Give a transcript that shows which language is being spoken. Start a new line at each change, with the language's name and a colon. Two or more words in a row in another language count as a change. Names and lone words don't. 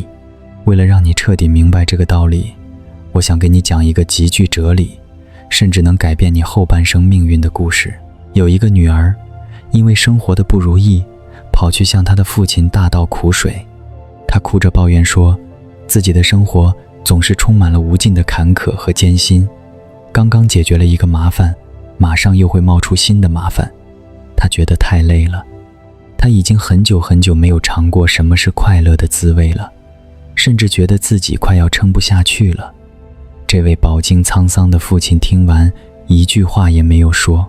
Chinese: 為了讓你徹底明白這個道理，我想給你講一個極具哲理，甚至能改變你後半生命運的故事。有一個女兒，因為生活的不如意，跑去向她的父親大倒苦水。她哭着抱怨說，自己的生活總是充滿了无盡的坎坷和艰辛，剛剛解決了一個麻煩，馬上又會冒出新的麻煩。她覺得太累了，她已經很久很久沒有嘗過什麼是快樂的滋味了，甚至覺得自己快要撐不下去了。這位飽經滄桑的父親聽完，一句話也沒有說。